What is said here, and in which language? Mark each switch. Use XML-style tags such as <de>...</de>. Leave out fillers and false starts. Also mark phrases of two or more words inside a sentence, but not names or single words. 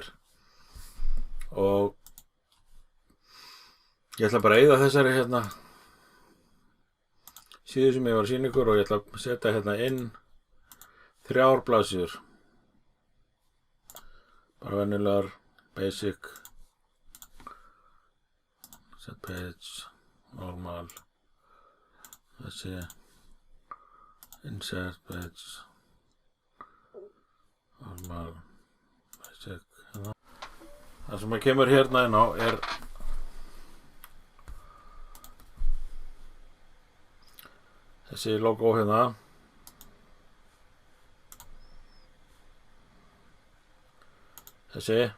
<is>Og ég ætla bara að eyða þessari hérna síðu sem ég var að sýna ykkur og ég ætla að setja hérna inn 3 blaðsíður. Bara venjulegar,</is> <en>basic, set page, normal, þessi, insert page, normal, basic,</en> <is>hérna. Það sem kemur hérna inn á þessi logo hérna. Þessi.</is>